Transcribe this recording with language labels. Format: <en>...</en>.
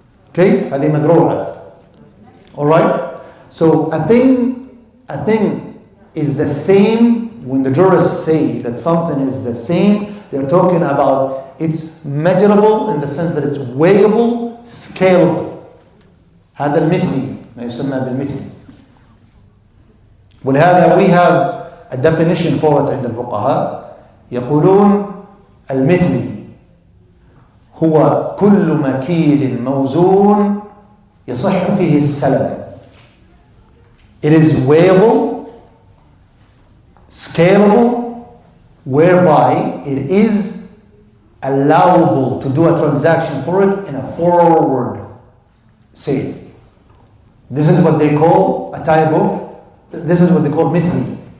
<en>Okay?</en> <ar>هذه مدروعة.</ar> <en>Alright? So a thing is the same. When the jurists say that something is the same, they're talking about It's measurable in the sense that it's weighable, scalable.</en> <ar>هذا المثلي ما يسمى بالمثلي. ولهذا</ar> <en>we have a definition for it</en> <ar>عند الفقهاء يقولون المثلي هو كل مكيل موزون يصح فيه السلم.</ar> <en>It is weighable, scalable, whereby it is allowable to do a transaction for it in a forward sale. This is what they call a type of, this is what they call mithli.</en>